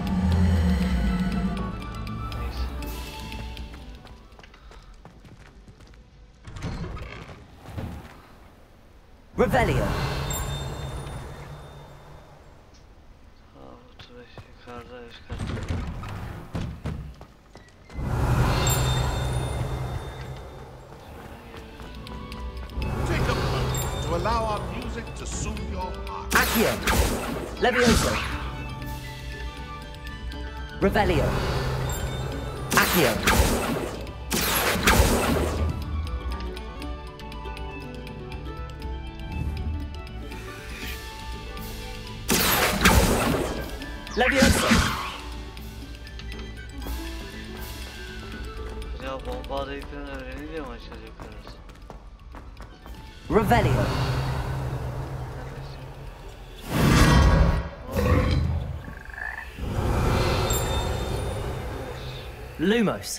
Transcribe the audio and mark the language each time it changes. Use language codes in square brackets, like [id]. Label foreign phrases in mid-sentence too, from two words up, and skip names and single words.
[tr] Neyse. Revelio. Aa, 35 yukarıda üst katta. [en] Take a moment to allow our music to soothe your heart. Accio. Levioso. Revelio. Accio. Levioso. [tr] Ya bomba adayıklarını öğrenince mi açılacak arası? Revelio. Lumos.